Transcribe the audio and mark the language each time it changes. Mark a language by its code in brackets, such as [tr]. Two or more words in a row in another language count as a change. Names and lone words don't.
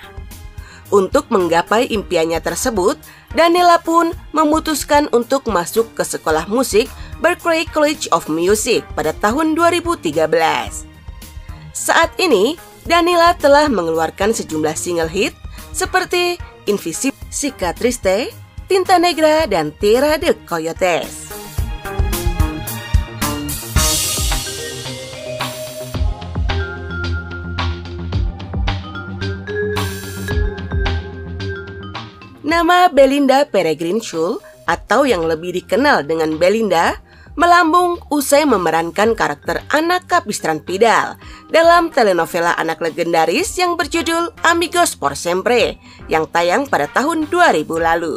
[id] Untuk menggapai impiannya tersebut, Daniela pun memutuskan untuk masuk ke sekolah musik Berklee College of Music pada tahun 2013. Saat ini, Daniela telah mengeluarkan sejumlah single hit seperti Invisible, Chica Triste, Tinta Negra, dan Tierra de Coyotes. Nama Belinda Peregrine Schul atau yang lebih dikenal dengan Belinda melambung usai memerankan karakter Anna Capistrán Pidal dalam telenovela anak legendaris yang berjudul Amigos por Siempre yang tayang pada tahun 2000 lalu.